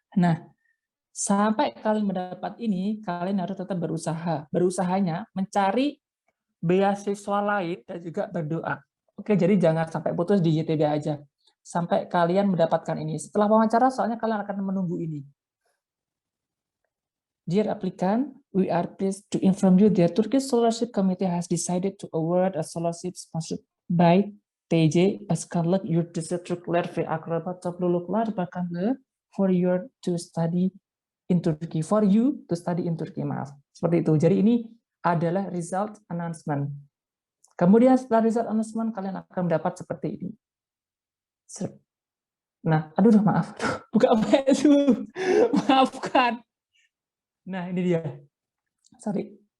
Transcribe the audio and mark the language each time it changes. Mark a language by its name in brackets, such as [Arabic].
[Indonesian] Nah, sampai kalian mendapat ini, kalian harus tetap berusaha. Berusahanya mencari beasiswa lain dan juga berdoa. Oke, jadi jangan sampai putus di YTB aja. Sampai kalian mendapatkan ini. Setelah wawancara, soalnya kalian akan menunggu ini. [English] Dear applicant, we are pleased to inform you that Turkish Scholarship Committee has decided to award a scholarship sponsored by TJ Askarlık Yurtdışı Türkler ve Akraba Topluluklar Bakanlığı for you to study in Turkey. For you to study in Turkey, [Indonesian] maaf. Seperti itu. Jadi ini adalah result announcement. Kemudian setelah result announcement, kalian akan mendapat seperti ini. Nah, aduh maaf. Buka apa itu? Maafkan. Nah, ini dia. [English] Sorry.